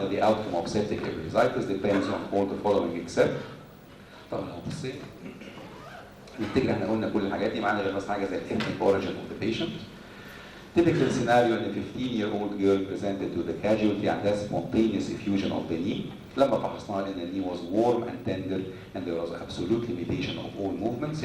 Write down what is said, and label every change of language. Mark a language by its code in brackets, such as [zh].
[en] The outcome of septic arthritis depends on all the following except. [ar] طبعا لو بصيت نفتكر احنا قلنا كل الحاجات دي معانا غير بس حاجه زي [en] ethnic origin of the patient. Typical scenario in a 15-year-old girl presented to the casualty and has spontaneous effusion of the knee. [ar] لما فحصناها ان [en] the knee was warm and tender and there was absolute limitation of all movements.